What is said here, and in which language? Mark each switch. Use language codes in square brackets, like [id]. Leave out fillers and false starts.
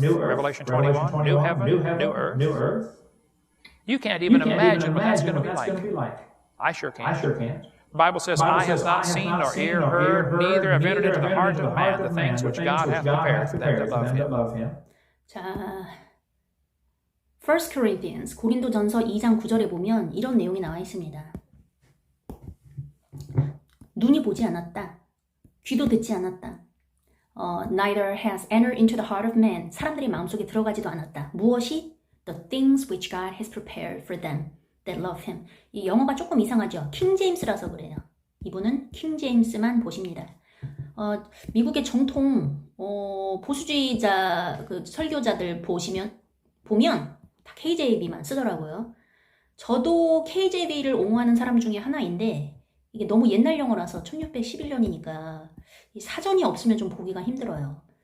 [en] Revelation 21, new heaven, new earth. You can't even imagine what that's going to be like. I sure can't. The Bible says, eye has not seen nor ear heard, neither have entered into the heart of man the things which God hath prepared for them that love him. [ko] 자, 1 Corinthians 고린도전서 2장 9절에 보면 이런 내용이 나와 있습니다. 눈이 보지 않았다. 귀도 듣지 않았다. [en] Neither has entered into the heart of man. [ko] 사람들의 마음속에 들어가지도 않았다. 무엇이? [en] The things which God has prepared for them that love him. [ko] 이 영어가 조금 이상하죠. 킹 제임스라서 그래요. 이분은 킹 제임스만 보십니다. 미국의 정통 보수주의자 그 설교자들 보면 다 KJV만 쓰더라고요. 저도 KJV를 옹호하는 사람 중에 하나인데 이게 너무 옛날 영어라서 1611년이니까 사전이 없으면 좀 보기가 힘들어요.